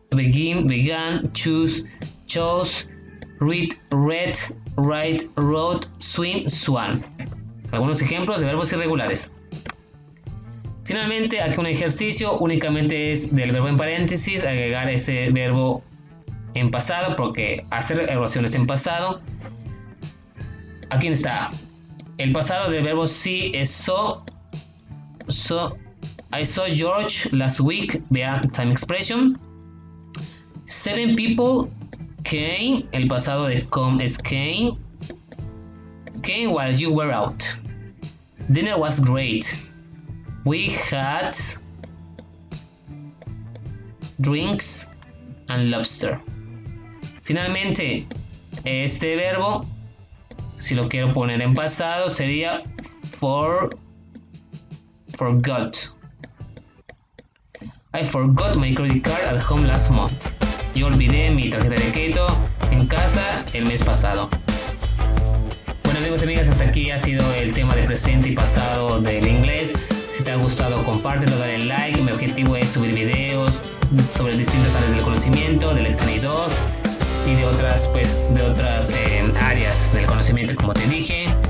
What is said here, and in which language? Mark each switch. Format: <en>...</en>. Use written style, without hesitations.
<en>begin, began, choose, chose, read, read, write, wrote, swim, swam.</en> <es>Algunos ejemplos de verbos irregulares. Finalmente, aquí un ejercicio únicamente es del verbo en paréntesis, agregar ese verbo en pasado, porque hacer oraciones en pasado. Aquí está. El pasado del verbo see es saw.</es> <en>I saw George last week.</en> <es>Vea</es> <en>time expression. 7 people came.</en> <es>El pasado de come es came.</es> <en>Came while you were out. Dinner was great. We had drinks and lobster.</en> <es>Finalmente, este verbo, si lo quiero poner en pasado, sería forgot.</es> <en>I forgot my credit card at home last month.</en> <es>Yo olvidé mi tarjeta de crédito en casa el mes pasado. Bueno, amigos y amigas, hasta aquí ha sido el tema de presente y pasado del inglés. Si te ha gustado, compártelo, dale like. Mi objetivo es subir videos sobre distintas áreas del conocimiento, del Examen 2 y de otras áreas del conocimiento, como te dije.</es>